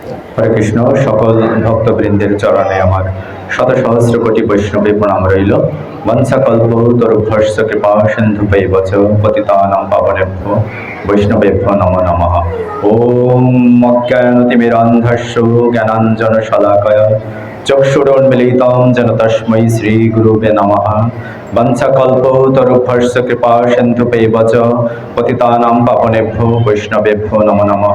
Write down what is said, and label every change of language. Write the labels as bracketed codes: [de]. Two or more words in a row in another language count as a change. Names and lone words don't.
[bn] হরে কৃষ্ণ। সকল ভক্তবৃন্দের চরণে আমার শত সহস্র কোটি বৈষ্ণবী প্রণাম রইল। [sa] বংশা কল্পতরুভ্যশ্চ কৃপা সিন্ধুভৈবচ পতিতানাং পাবনেভ্যো বৈষ্ণবেভ্যো নমো নমঃ। ওম অজ্ঞানতিমিরান্ধস্য জ্ঞানাঞ্জনশলাকয়া চক্ষুरुन्मीलितं येन तस्मै श्रीगुरुवे नमः। वंशकल्पतरुभ्यश्च कृपा सिन्धुभ्यैव च पतितानां पावनेभ्यो वैष्णवेभ्यो नमो नमः।